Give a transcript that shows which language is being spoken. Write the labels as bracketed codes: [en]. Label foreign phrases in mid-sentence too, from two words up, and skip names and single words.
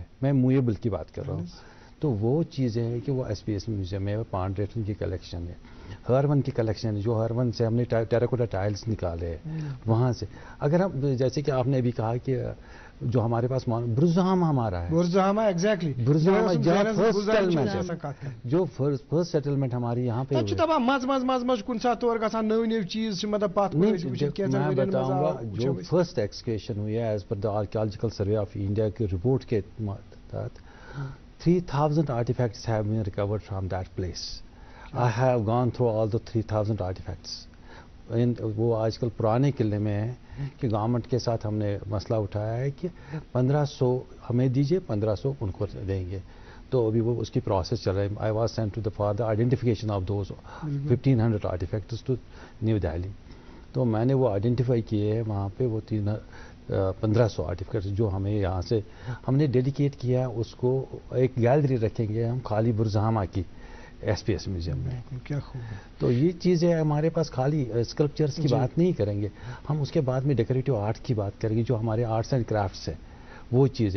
[hi] मैं मूवेबल की बात कर रहा हूँ। तो वो चीज़ें हैं कि वो SPS म्यूजियम में पांडेटन की कलेक्शन है, हरवन की कलेक्शन है, जो हरवन से हमने [en] terracotta tiles [hi] निकाले हैं वहाँ से। अगर हम, जैसे कि आपने अभी कहा कि जो हमारे पास बुर्ज़हामा हमारा है, बुर्ज़हामा एग्जैक्टली, बुर्ज़हामा जो [en] first settlement [hi] हमारी यहाँ पे हुई। [ks] तब मज कुन सा तौर का नव चीज मतलब बात [hi] मैं बताऊंगा, जो फर्स्ट एक्सकेशन हुई है [en] as per the Archaeological Survey of India [hi] की रिपोर्ट के तहत [en] 3000 artifacts have been recovered from that place. I have gone through all the 3000 artifacts. [hi] वो आजकल पुराने किले में है कि गवर्नमेंट के साथ हमने मसला उठाया है कि 1500 हमें दीजिए, 1500 उनको देंगे। तो अभी वो उसकी प्रोसेस चल रही है। [en] I was sent to the for the identification of those 1500 artifacts to New Delhi. [hi] तो मैंने वो आइडेंटिफाई किए हैं वहाँ पे, वो 1500 आर्टिफैक्ट्स जो हमें यहाँ से हमने डेडिकेट किया है, उसको एक गैलरी रखेंगे हम खाली बुर्ज़हामा की SPS म्यूजियम में। क्या खूब है। तो ये चीज़ें हमारे पास, खाली स्कल्पचर्स की बात नहीं करेंगे हम, उसके बाद में [en] decorative art [hi] की बात करेंगे, जो हमारे [en] arts and crafts [hi] है वो चीज़ है।